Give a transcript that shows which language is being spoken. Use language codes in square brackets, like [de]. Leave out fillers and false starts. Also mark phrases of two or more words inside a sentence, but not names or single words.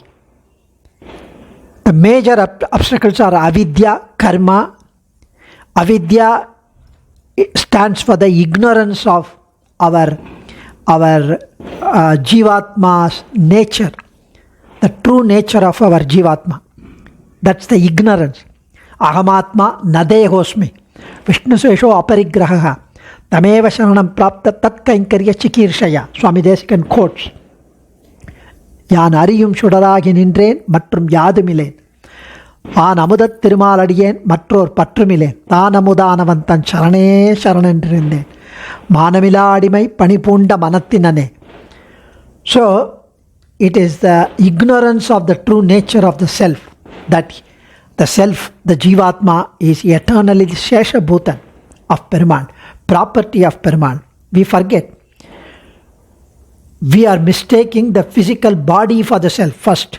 [en] The major obstacles are avidya, karma. Avidya stands for the ignorance of our Jivatma's nature, the true nature of our Jivatma. That's the ignorance. [sa] अहमात्मा न देहोऽस्मि. विष्णु स्वेशो अपरिग्रह। तमेव शरणं प्राप्त तत्कैङ्कर्य चिकीर्षया. [ta] Swami Desika quotes. யான் அறியும் சுடராகி நின்றேன் மற்றும் யாதுமிலேன். ஆன் அமுதத் திருமாலடியேன் மற்றோர் பற்றுமிலேன் தான் அமுதானவன் தன் சரணே சரணென்றிருந்தேன் மானமிலா அடிமை பணிபூண்ட மனத்தினனே. [en] So it is the ignorance of the true nature of the self, that the self, the Jivatma, is eternally the Shesha Bhutan of Perumal, property of Perumal. We forget. We are mistaking the physical body for the self first.